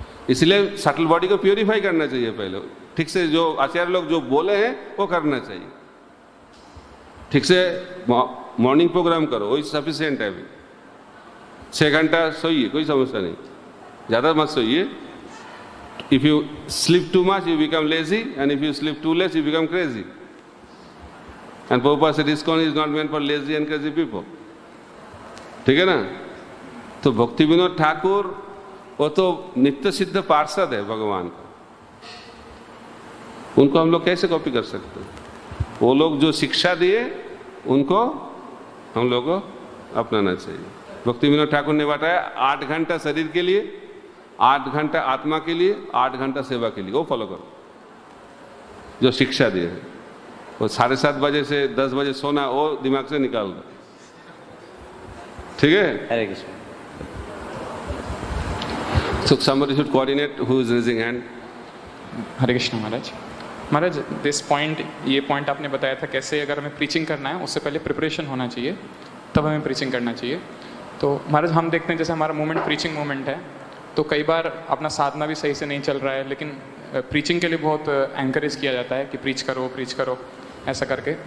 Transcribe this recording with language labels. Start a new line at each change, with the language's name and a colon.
Hindi: इसलिए subtle body को purify करना चाहिए पहले, ठीक से जो आचार्य लोग जो बोले हैं वो करना चाहिए। ठीक से मॉर्निंग प्रोग्राम करो, वही सफिशिएंट है। अभी 6 घंटा सोइए, कोई समस्या नहीं, ज़्यादा मत सोइए,
English: If you sleep too much, you become lazy, and if you sleep too less, you become crazy. And Prabhupada said, ISKCON is not meant for lazy and crazy people.
Hindi: ठीक है ना? तो भक्ति विनोद ठाकुर वो तो नित्य सिद्ध पार्षद है भगवान का, उनको हम लोग कैसे कॉपी कर सकते हैं? वो लोग जो शिक्षा दिए उनको हम लोग को अपनाना चाहिए। भक्ति विनोद ठाकुर ने बताया 8 घंटा शरीर के लिए, 8 घंटा आत्मा के लिए, 8 घंटा सेवा के लिए, वो फॉलो करो जो शिक्षा दिए है। वो 7:30 बजे से 10 बजे सोना वो दिमाग से निकाल दो, ठीक है? हरे Krishna.
English: So somebody should coordinate who is raising hand.
Hindi: Hare Krishna Maharaj. Maharaj
English: this point,
Hindi: ये पॉइंट आपने बताया था कैसे अगर हमें प्रीचिंग करना है उससे पहले प्रिपरेशन होना चाहिए, तब हमें प्रीचिंग करना चाहिए। तो महाराज हम देखते हैं जैसे हमारा मूवमेंट प्रीचिंग मूवमेंट है, तो कई बार अपना साधना भी सही से नहीं चल रहा है, लेकिन प्रीचिंग के लिए बहुत एंकरेज किया जाता है कि प्रीच करो ऐसा करके।